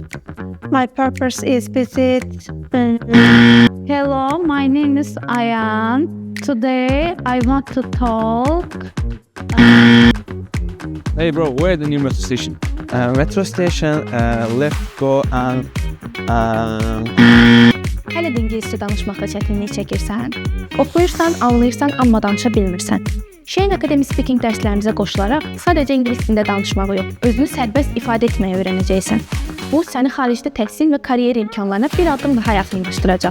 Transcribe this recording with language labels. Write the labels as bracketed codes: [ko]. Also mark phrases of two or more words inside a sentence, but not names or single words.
[en] My purpose is visit. Hello, my name is Ayan. Today I want to talk. Hey bro, where the new metro station? Metro station, left go and [az] Hələ də ingiliscə danışmaqda çətinlik çəkirsən? Oxuyursan, anlayırsan, amma danışa bilmirsən. Shein Academy Speaking dərslərimizə qoşularaq sadəcə ingilis dilində danışmağı yox, özünü sərbəst ifadə etməyi öyrənəcəksən. Bu, səni xaricdə təhsil və karyer imkanlarına bir addım daha yaxınlaşdıracaq.